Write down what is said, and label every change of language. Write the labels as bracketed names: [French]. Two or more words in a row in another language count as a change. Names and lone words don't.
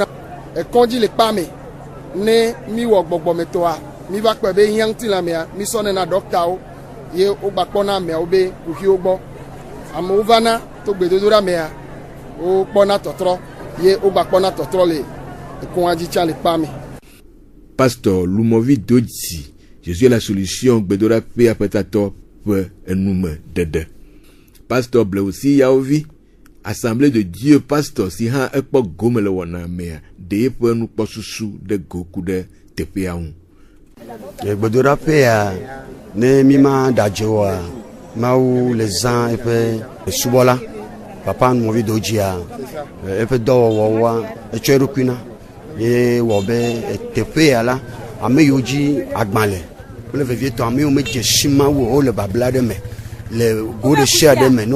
[Ewe] Ekɔdzi le kpa me ne mi wɔ gbɔgbɔmetɔa mi va kpɔe be hiã ŋutilãmea mi sɔnɛ na dɔktawo ye wogba kpɔna ameawo be kuxiwo gbɔ. Amewo vana to gbedodoɖa mea wokpɔna tɔtrɔ ye wogba kpɔna tɔtrɔ le ekɔa dzi tsã le kpa me. Pasteur Lumovi Dodzi, Jésus est la solution gbedoɖaƒea ƒe tatɔ ƒe enume ɖeɖe. Pasteur Bleusi Yaovi, Assemblée de Dieu pasteur si hã ekpɔ gome le wɔna mea, ɖe eƒe nukpɔsusu ɖe go ku ɖe teƒea ŋu. Gbedoɖaƒea ne mi ma ɖadze oa, Mawu le zã eƒe subɔla, Papa Lumovi Dodzia, eƒe dɔwɔwɔwoa etsɔ eɖokui na ye wɔ be teƒea la ame yiwo dzi agbã le kple vevietɔ ame yiwo medze si Mawu o le babla ɖe me le go ɖe sia ɖe me